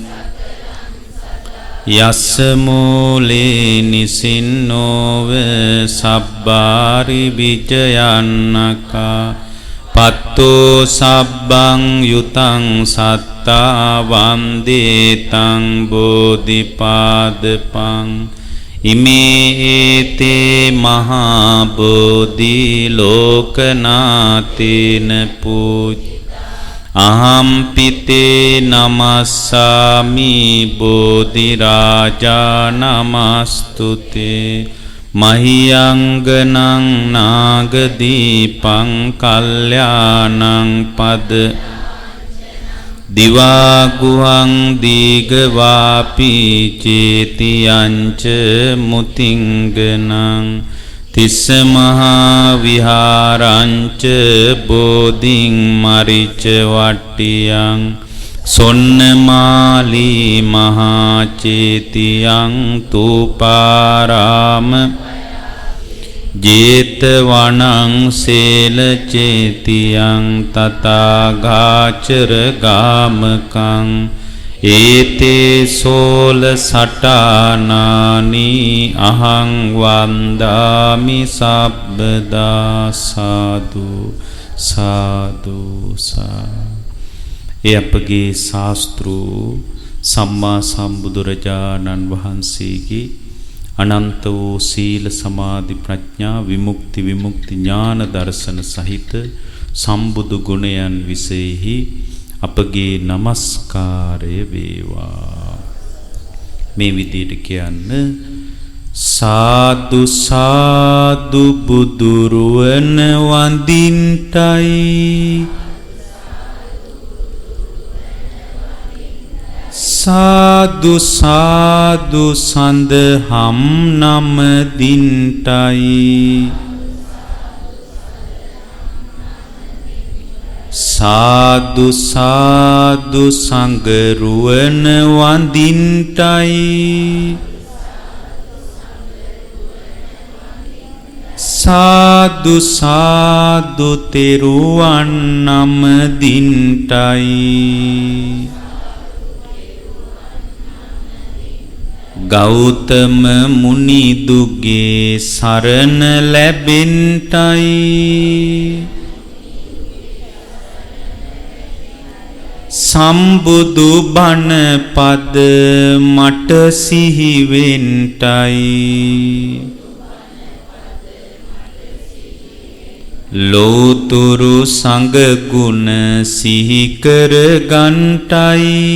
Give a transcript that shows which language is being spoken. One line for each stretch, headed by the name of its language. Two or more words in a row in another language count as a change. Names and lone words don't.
Pali: යස්ස මූලේ නිසින්නෝව සබ්බාරි විජයන්නකා පත්තෝ සබ්බං යුතං සත්තා වන්දේතං බෝධිපාදපං ඉමේ ඒතේ මහා බෝධි ලෝකනාතේන පූජ අහම්පිතේ නමස්සාමි බෝධි රාජා නමස්තුතේ මහියංගනං නාගදීපං කල්යාණං පද දිවාගුහං දීගවාපි චේතියංච මුතිංගනං තිස්ස මහා විහාරංච බෝධින් මරිච වට්ටියං සොන්නමාලී මහා චේතියං තූපාරාම ජේතවනං සේල චේතියං තථාගාචර ගාමකං ඒතේ සෝල සටානානි අහං වන්දාමි සබ්බදා සාදු සාදු සා.
Sinhala: ඒ අපගේ ශාස්ත්‍රු සම්මා සම්බුදුරජාණන් වහන්සේගේ අනන්ත වූ සීල සමාධි ප්‍රඥා විමුක්ති ඥාන දර්ශන සහිත සම්බුදු ගුණයන් විසෙහි අපගේ නමස්කාරය වේවා. මේ විදිහට කියන්න සාදු සාදු බුදුරුවන වඳින්ටයි සාදු සාදු සඳහම් නම දින්ටයි සාදු සාදු සංගරුවන වඳින්ටයි සාදු සාදු තෙරුවන් නම දින්ටයි ගෞතම මුනිදුගේ සරණ ලැබෙන්ටයි සම්බුදු බණ පද මට සිහි වෙන්ටයි ලෝතුරු සංඝ ගුණ සිහි කර ගන්ටයි